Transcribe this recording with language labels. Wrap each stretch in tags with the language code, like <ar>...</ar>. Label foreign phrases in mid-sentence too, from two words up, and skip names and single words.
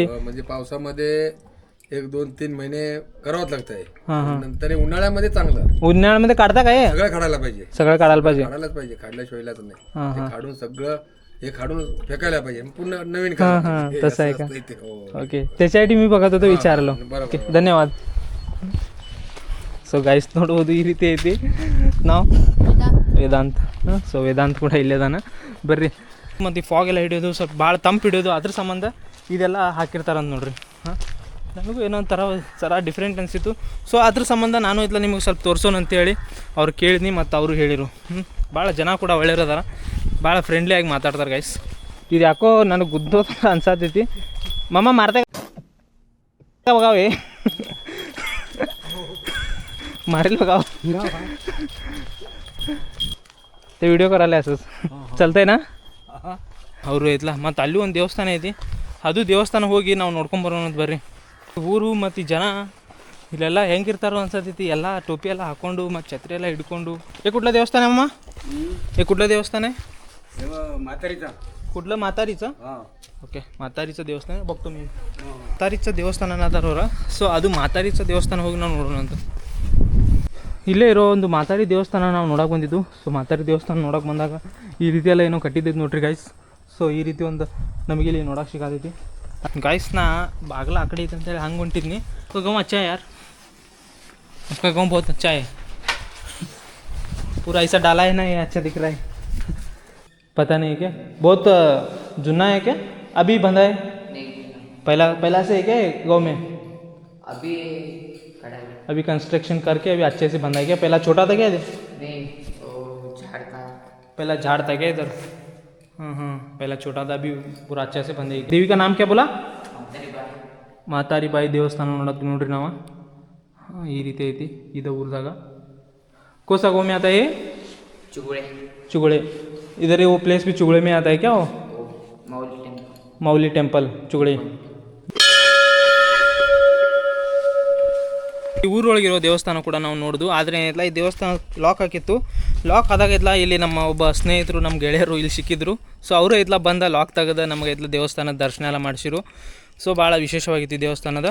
<mr>म्हणजे पावसामध्ये 1, 2, 3 महिने करावंच लागतंय. नंतर उन्हाळ्यामध्ये चांगलं. उन्हाळ्यामध्ये काढता काय? सगळं काढायला पाहिजे. सगळं काढायला पाहिजे. काढायलाच पाहिजे. काढल्याशिवाय इलाज नाही. ते काढून सगळं हे काढून फेकायला पाहिजे. पुन्हा नवीन करायला पाहिजे. तसं आहे का? असं असतं इथे. ओके. त्याच्यासाठी मी बघत होतो, विचारलो. ओके,</mr> <kn>ಧನ್ಯವಾದ. ಸೊ ಗೈಸ್ ನೋಡ್ಬೋದು ಈ ರೀತಿ ಐತಿ. ನಾವು ವೇದಾಂತ್. ಸೊ ವೇದಾಂತ್ ಕೂಡ ಇಲ್ಲೇದಾನ. ಬರ್ರಿ. ಮತ್ತು ಈ ಫಾಗ್ ಎಲ್ಲ ಹಿಡಿಯೋದು ಸ್ವಲ್ಪ ಭಾಳ ತಂಪು ಹಿಡಿಯೋದು ಅದ್ರ ಸಂಬಂಧ ಇದೆಲ್ಲ ಹಾಕಿರ್ತಾರಂತ ನೋಡ್ರಿ. ನನಗೂ ಏನೋ ಒಂಥರ ಡಿಫ್ರೆಂಟ್ ಅನಿಸಿತ್ತು. ಸೊ ಅದ್ರ ಸಂಬಂಧ ನಾನು ಇಲ್ಲ ನಿಮಗೆ ಸ್ವಲ್ಪ ತೋರಿಸೋಣ ಅಂತೇಳಿ ಅವ್ರು ಕೇಳಿದ್ನಿ. ಮತ್ತು ಅವರು ಹೇಳಿರು. ಭಾಳ ಜನ ಕೂಡ ಒಳ್ಳೆಯವ್ರದಾರ, ಭಾಳ ಫ್ರೆಂಡ್ಲಿಯಾಗಿ ಮಾತಾಡ್ತಾರೆ ಗೈಸ್. ಇದು ಯಾಕೋ ನನಗೆ ಗುದ್ದೋ ಅನ್ಸತೈತಿ. ಮಮ್ಮ ಮಾರ್ತಾ</kn> <mr>बघावे मारेल बघाव ते व्हिडिओ करायला असंच चलतंय ना.</mr> <kn>ಅವರು ಐತ್ಲ. ಮತ್ತು ಅಲ್ಲಿ ಒಂದು ದೇವಸ್ಥಾನ ಐತಿ. ಅದು ದೇವಸ್ಥಾನ ಹೋಗಿ ನಾವು ನೋಡ್ಕೊಂಬರೋಣ ಬರ್ರಿ. ಊರು ಮತ್ತು ಜನ ಇಲ್ಲೆಲ್ಲ ಹೆಂಗಿರ್ತಾರೋ ಅನ್ಸತೈತಿ, ಎಲ್ಲ ಟೋಪಿ ಎಲ್ಲ ಹಾಕೊಂಡು ಮತ್ತು ಛತ್ರಿ ಎಲ್ಲ ಹಿಡ್ಕೊಂಡು.</kn> <mr>कुठलं देवस्थान आहे अम्मा? हे कुठलं देवस्थान आहे? कुठलं म्हातारीचं? ओके, म्हातारीचं देवस्थान आहे. बघतो मी म्हातारीचं</mr> <kn>ದೇವಸ್ಥಾನ ಅನ್ನೋದಾರವ್ರ. ಸೊ ಅದು म्हातारीचं ದೇವಸ್ಥಾನ ಹೋಗಿ ನಾವು ನೋಡೋಣ ಅಂತ. ಇಲ್ಲೇ ಇರೋ ಒಂದು ಮಾತಾರಿ ದೇವಸ್ಥಾನ ನಾವು ನೋಡೋಕೆ ಬಂದಿದ್ದು. ಸೊ ಮಾತಾರಿ ದೇವಸ್ಥಾನ ನೋಡೋಕೆ ಬಂದಾಗ ಈ ರೀತಿ ಎಲ್ಲ ಏನೋ ಕಟ್ಟಿದ್ದೈತೆ ನೋಡ್ರಿ ಗಾಯ್ಸ್. ಸೊ ಈ ರೀತಿ ಒಂದು ನಮಗೆ ಇಲ್ಲಿ ನೋಡೋಕೆ ಸಿಗತೈತಿ ಗಾಯ್ಸ್. ನಾ ಬಾಗ್ಲ ಆ ಕಡೆ ಐತೆ ಅಂತೇಳಿ ಹಂಗೆ ಹೊಂಟಿದ್ನಿ.</kn> <hi>तो गाँव अच्छा है यार, उसका गाँव बहुत अच्छा है, पूरा ऐसा डाला है ना, ये अच्छा दिख रहा है. पता नहीं क्या बहुत जुना है क्या, अभी बंधा है? पहला से है क्या गाँव में? अभी कंस्ट्रक्शन करके अभी अच्छे से बंधा है क्या? पहला छोटा था क्या इधर? नहीं, वो झाड़ था. पहला झाड़ था क्या इधर? हाँ, पहला छोटा था, अभी पूरा अच्छे से बंधा है. देवी का नाम क्या बोला?</hi> <kn>ಮಾತಾರಿ ಬಾಯಿ ದೇವಸ್ಥಾನ ನೋಡೋದು ನೋಡ್ರಿ ನಾವು. ಈ ರೀತಿ ಐತಿ ಇದು ಊರದಾಗ.</kn> <hi>कोसा गाँव में आता है? चुगड़े. इधर वो प्लेस भी चुगड़े में आता है क्या? वो माउली टेम्पल चुगड़े.</hi> <kn>ಈ ಊರೊಳಗಿರೋ ದೇವಸ್ಥಾನ ಕೂಡ ನಾವು ನೋಡಿದ್ವು. ಆದರೆ ಏನಿಲ್ಲ, ಈ ದೇವಸ್ಥಾನ ಲಾಕ್ ಹಾಕಿತ್ತು. ಲಾಕ್ ಆದಾಗ ಇದ್ಲ ಇಲ್ಲಿ ನಮ್ಮ ಒಬ್ಬ ಸ್ನೇಹಿತರು, ನಮ್ಮ ಗೆಳೆಯರು ಇಲ್ಲಿ ಸಿಕ್ಕಿದ್ರು. ಸೊ ಅವರು ಇದ್ಲ ಬಂದ ಲಾಕ್ ತೆಗೆದ ನಮಗೆ ಇದ್ಲ ದೇವಸ್ಥಾನದ ದರ್ಶನ ಎಲ್ಲ ಮಾಡಿಸಿರು. ಸೊ ಭಾಳ ವಿಶೇಷವಾಗಿತ್ತು ಈ ದೇವಸ್ಥಾನದ.</kn>